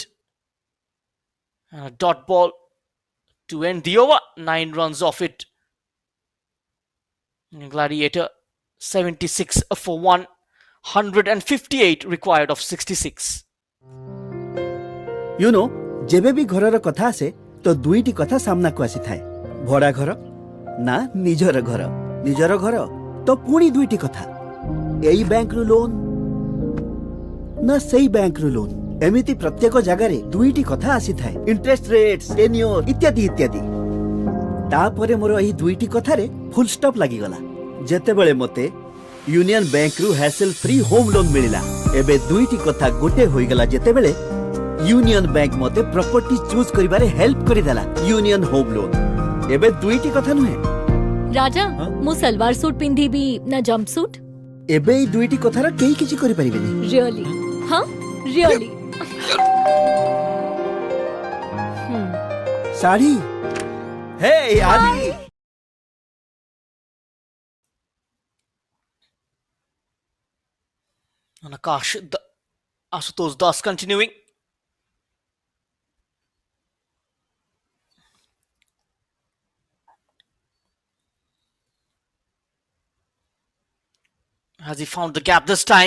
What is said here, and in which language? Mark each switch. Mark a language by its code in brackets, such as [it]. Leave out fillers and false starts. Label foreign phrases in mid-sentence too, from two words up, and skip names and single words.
[en] And a dot ball to end the over. 9 runs off it. Gladiator 76 for 1. 158 required of 66. You know, [or] ଯେବେ ବି ଘରର କଥା ଆସେ ତ ଦୁଇଟି କଥା ସାମ୍ନା କୁ ଆସି ଥାଏ ଭଡ଼ା ଘର ନା ନିଜର ଘର ନିଜର ଘର ତ ପୁଣି ଦୁଇଟି କଥା ଏଇ ବ୍ୟାଙ୍କ ରୁ ଲୋନ ନା ସେହି ବ୍ୟାଙ୍କ ରୁ ଲୋନ ଏମିତି ପ୍ରତ୍ୟେକ ଜାଗା ରେ ଦୁଇଟି କଥା ଆସି ଥାଏ [en] interest rates tenure [or] ଇତ୍ୟାଦି ଇତ୍ୟାଦି ତାପରେ ମୋର ଏହି ଦୁଇଟି କଥା ରେ [en] full stop [or] ଲାଗି ଗଲା ଯେତେ ବେଳେ ମତେ ୟୁନିଅନ ବ୍ୟାଙ୍କ ରୁ [en] hassle free home loan [or] ମିଳିଲା ଏବେ ଦୁଇଟି କଥା ଗୋଟେ ହୋଇ ଗଲା ଯେତେ ବେଳେ ୟୁନିଅନ ବ୍ୟାଙ୍କ ମତେ [en] property choose [or] କରିବାରେ ହେଲ୍ପ କରି ଦେଲା ୟୁନିଅନ ହୋମ ଲୋନ ଏବେ ଦୁଇଟି କଥା ନୁହେଁ ରାଜା ମୁଁ ସଲୱାର ସୁଟ ପିନ୍ଧି ବି ନା [en] jump suit [or] ଏବେ ଏଇ ଦୁଇଟି କଥାର କେହି କିଛି କରିପାରିବେନି। [en] really हाँ really [or] ଶାଢ଼ୀ ହେ ଆଦି [en] And Akash, Ashutosh Das continuing. Has he found the gap this time?